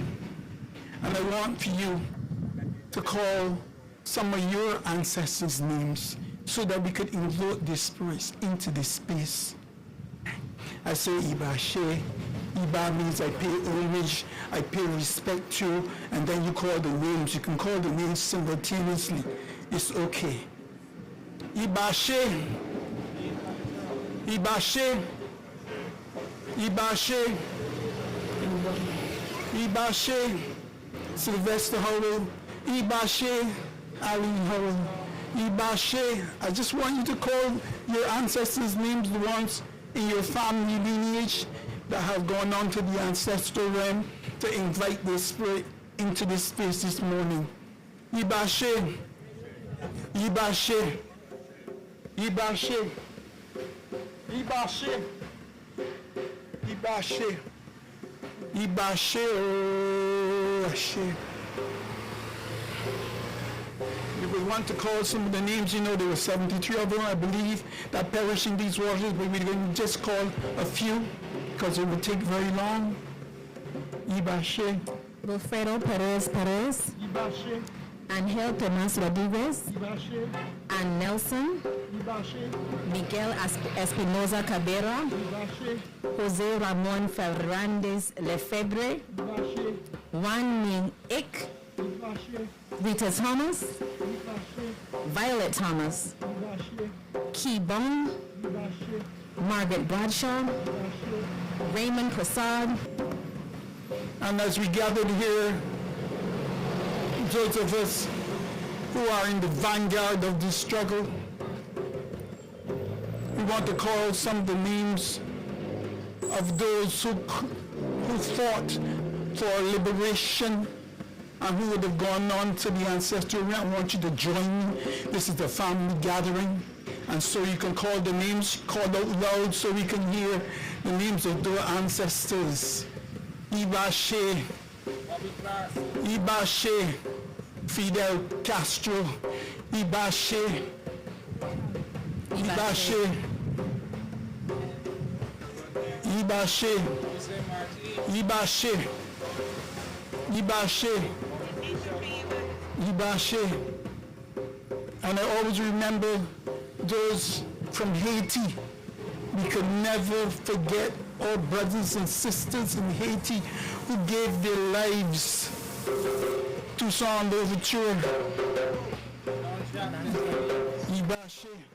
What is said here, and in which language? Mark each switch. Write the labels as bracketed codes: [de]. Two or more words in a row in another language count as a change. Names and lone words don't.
[en] And I want for you to call some of your ancestors' names so that we could invoke their spirits into this space. I say Iba She. Iba means I pay homage, I pay respect to, and then you call the names. You can call the names simultaneously. It's okay. [yo] Ibashe, Ibashe, Ibashe, Ibashe, Sylvester Howell, Ibashe, Aline Howell, Ibashe. [en] I just want you to call your ancestors' names, the ones in your family lineage that have gone on to the ancestral realm, to invite the spirit into this space this morning. [yo] Ibashe, Ibashe, Ibashe, Ibashe, Ibashe, Ibashe, [en] oh, Ashe. If we want to call some of the names, you know, there were 73 of them, I believe, that perished in these waters, but we're going to just call a few because it would take very long. Ibashe, Wilfredo Perez Perez, Ibashe, Angel Tomas Rodriguez, Ibashe, and Nelson, Ibashe, Miguel Espinoza Cabrera, Ibashe, Jose Ramon Ferrandez Lefebvre, Ibashe, Juan Min Ik, Ibashe, Rita Thomas, Ibashe, Violet Thomas, Ibashe, Key Bone, Ibashe, Margaret Bradshaw, Ibashe. Raymond Prasad, And as we gathered here, those of us who are in the vanguard of this struggle, we want to call some of the names of those who fought for liberation and who would have gone on to the ancestral realm. I want you to join me. This is the family gathering. And so you can call the names, call out loud so we can hear the names of their ancestors. [yo] Ibashe, Ibashe, Fidel Castro, Ibashe, Ibashe, Ibashe, Ibashe, Ibashe, Ibashe. [en] And I always remember those from Haiti. We could never forget our brothers and sisters in Haiti who gave their lives to sound overture. Ibashe.